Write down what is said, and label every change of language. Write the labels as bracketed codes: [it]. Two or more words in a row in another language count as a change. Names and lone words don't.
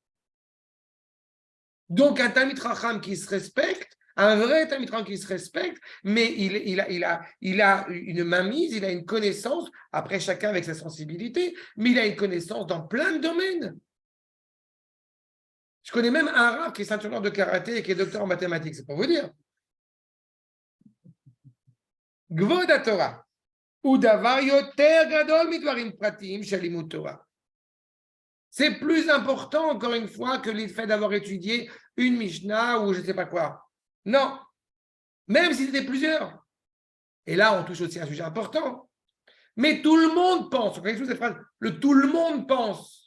[fr] Donc, un [he] תלמיד חכם [fr] qui se respecte, un vrai [he] תלמיד חכם [fr] qui se respecte, mais il a une mainmise, il a une connaissance, après chacun avec sa sensibilité, mais il a une connaissance dans plein de domaines. Je connais même un arabe qui est ceinture noire de karaté et qui est docteur en mathématiques, c'est pour vous dire. [he] כבוד התורה, ודבר יותר גדול מדברים פרטים שלמות תורה. [fr] C'est plus important, encore une fois, que le fait d'avoir étudié une Mishnah ou je ne sais pas quoi. Non, même si c'était plusieurs. Et là, on touche aussi à un sujet important. Mais tout le monde pense, vous voyez cette phrase, le tout le monde pense.